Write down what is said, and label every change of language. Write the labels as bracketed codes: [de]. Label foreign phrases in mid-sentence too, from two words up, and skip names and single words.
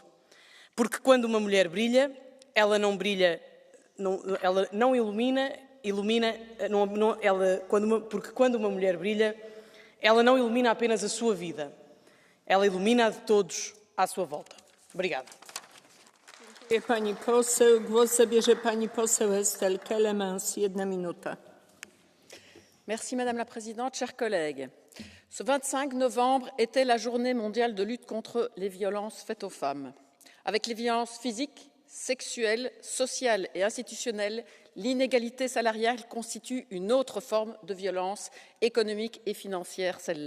[pt] Porque quando uma mulher brilha, ela não brilha, ela não ilumina, porque quando uma mulher brilha, ela não ilumina apenas a sua vida, ela ilumina a de todos à sua volta. Obrigada. [pl] Dziękuję pani poseł. Głos zabierze pani poseł Estelle Kelemans. 1 minuta. [fr] Merci Madame la Présidente, chers collègues. Ce 25 novembre était la journée mondiale de lutte contre les violences faites aux femmes. Avec les violences physiques, sexuelles, sociales et institutionnelles, l'inégalité salariale constitue une autre forme de violence économique et financière, celle-là.